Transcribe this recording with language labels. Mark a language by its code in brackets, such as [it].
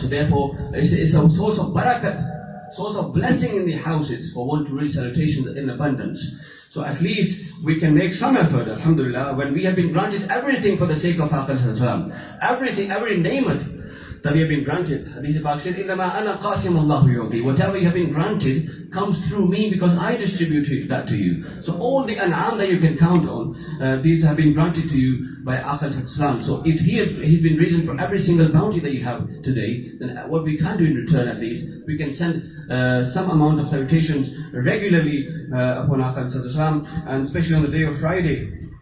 [en] So therefore it's a source of barakat, source of blessing in the houses for one to read salutations in abundance. So at least we can make some effort, alhamdulillah, when we have been granted everything for the sake of Aqal Salam. Everything, every ni'mat that we have been granted. [ar] Hadith Pak said, إِنَّمَا أَنَا قَاسِمُ اللَّهُ يُعْطِي. [en] Whatever you have been granted comes through me, because I distributed that to you. So all the an'am that you can count on, these have been granted to you by Aqal Salam. So if he's been reason for every single bounty that you have today, then what we can do in return, at least, we can send some amount of salutations regularly upon Aqal Salam, and especially on the day of Friday.